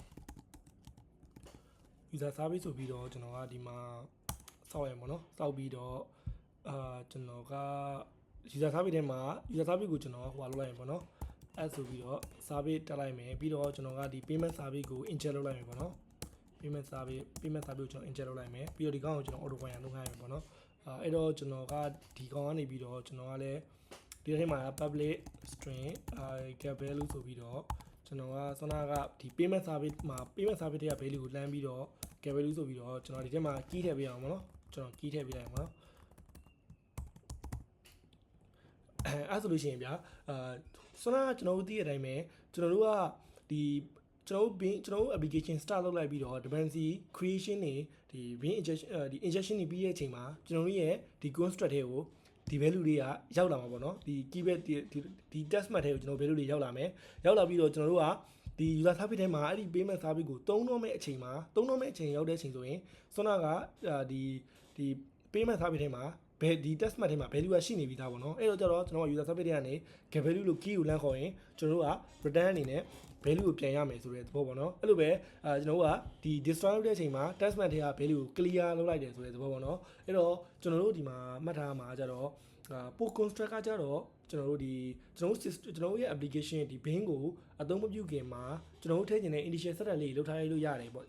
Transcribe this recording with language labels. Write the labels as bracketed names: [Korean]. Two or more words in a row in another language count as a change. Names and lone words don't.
[English] user service [Burmese] ဆိုပြီးတော့ကျွန်တော်ကဒီမှာစောက်ရမယ်ပေါ့နော်စောက်ပြီးတော့ကျွန်တော်က [English] user service [Burmese] ထဲမှာ [English] user service [Burmese] ကိုကျွန်တော်ဟိုလုပ်လိုက်ရင်ပေါ့နော်အဲ့ ဆိုပြီးတော့ service တက်လိုက်မယ်ပြီးတော့ကျွန်တော်ကဒီ [English] payment service [Burmese] ကို inject လုပ်လိုက်မယ်ပေါ့နော် [English] payment service [Burmese] ကိုကျွန်တော် inject လုပ်လိုက်မယ်ပြီးတော့ဒီကောင်ကိုကျွန်တော် [English] auto fire [Burmese] လုပ်ခိုင်းမယ်ပေါ့နော်အဲ့တော့ကျွန်တော်ကဒီကောင်ကနေပြီးတော့ကျွန်တော်ကလည်းဒီထဲမှာ [English] public string get value [Burmese] ဆိုပြီးတော့ကျွန်တော်ကစနာကဒီ [English] payment service [Burmese] မှာ [English] payment service [Burmese] တွေက value ကိုလှမ်းပြီးတော့ [English] get value [Burmese] ဆိုပြီးတော့ကျွန်တော်ဒီထဲမှာ key ထည့်ပေးအောင်ပေါ့နော်ကျွန်တော် key ထည့်ပေးလိုက်ပါနော် အဲ့ဆိုလို့ရှိရင်ဗျာစနာကျွန်တော်တို့သိတဲ့အတိုင်းပဲကျွန်တော်တို့ကဒီကျွန်တော်တို့ [English] application start [Burmese] လုပ်လိုက်ပြီးတော့ [English] dependency creation [Burmese] တွေဒီ [English] bin injection [Burmese] ဒီ injection တွေပြီးတဲ့အချိန်မှာကျွန်တော်တို့ရဲ့ဒီ construct တွေကိုဒီ value တွေကရောက်လာမှာပေါ့နော်ဒီ keyword ဒီ [English] test method [Burmese] တွေကိုကျွန်တော် value တွေရောက်လာမယ်ရောက်လာပြီးတော့ကျွန်တော်တို့ကဒီ [English] user service [Burmese] ထဲမှာအဲ့ဒီ [English] payment service [Burmese] ကိုသုံးတော့မဲ့အချိန်မှာသုံးတော့မဲ့အချိန်ရောက်တဲ့အ ချိန်ဆိုရင်စနာကဒီ [English] payment service [Burmese] ထဲမှာဒီ [English] test method [Burmese] ထဲမှာ value ကရှိနေပြီးသားပေါ့နော်အဲ့တော့ကျတော့ကျွန်တော်က [English] user service [Burmese] တွေကနေ [English] get value [Burmese] လို့ key ကိုလမ်းခေါ်ရင်ကျွန်တော်တို့က return အနေနဲ့ value ကိုပြန်ရမယ်ဆိုတဲ့သဘောပေါ့နော်အဲ့လိုပဲကျွန်တော်တို့ကဒီ destroy လုပ်တဲ့အချိန်မှာ [English] test method [Burmese] တွေက value ကို clear လုပ်လိုက်တယ်ဆိုတဲ့သဘောပေါ့နော်အဲ့တော့ကျွန်တော်တို့ဒီမှာမှတ်ထားမှာကျတော့ [English] post construct [Burmese] ကကြတော့ကျွန်တော်တို့ရဲ့ application ဒီ bin ကိုအသုံးမပြုခင်မှာကျွန်တော်တို့ထည့်ချင်တဲ့ [English] initial setup [Burmese] လေးလုပ်ထားလို့ရတယ်ပေါ့